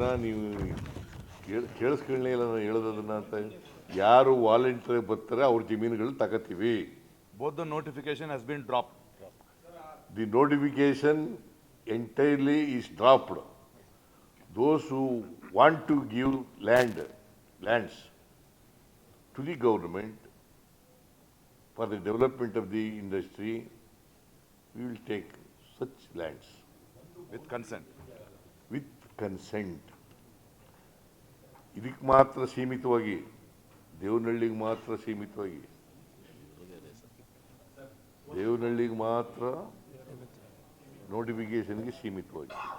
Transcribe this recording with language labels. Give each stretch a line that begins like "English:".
Kannada: ನೀವು ಕೇಳಿಸ್ಕೊಳ್ಳೇ ಇಲ್ಲ ನಾನು ಹೇಳೋದನ್ನ ಅಂತ. ಯಾರು ವಾಲಂಟಿಯರ್ ಬರ್ತಾರೆ ಅವ್ರ ಜಮೀನುಗಳು ತಗೋತೀವಿ.
English: Both the notification has been dropped. The notification entirely is dropped. Those who want to give lands to the government for the development of the industry, we will take such lands. With consent. With consent.
Kannada: ಇದಕ್ಕೆ ಮಾತ್ರ ಸೀಮಿತವಾಗಿ, ದೇವನಹಳ್ಳಿಗೆ ಮಾತ್ರ ಸೀಮಿತವಾಗಿ, ದೇವನಹಳ್ಳಿಗೆ ಮಾತ್ರ ನೋಟಿಫಿಕೇಶನ್ಗೆ ಸೀಮಿತವಾಗಿ.